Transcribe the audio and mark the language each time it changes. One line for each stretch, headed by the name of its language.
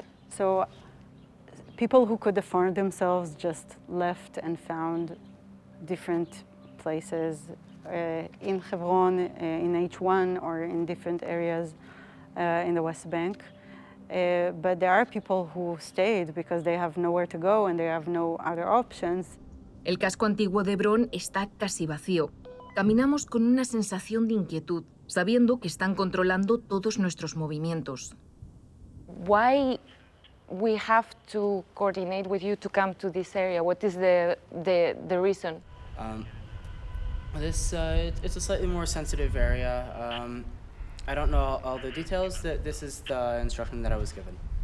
English: So people who could afford themselves just left and found different places in Hebron, in H1, or in different areas in the West Bank. But there are people who stayed because they have nowhere to go and they have no other options.
Spanish: El casco antiguo de Hebrón está casi vacío. Caminamos con una sensación de inquietud, sabiendo que están controlando todos nuestros movimientos.
English: Why we have to coordinate with you to come to this area? What is the reason? It's a slightly more sensitive area. I don't know all the details. This is the instruction that I was given.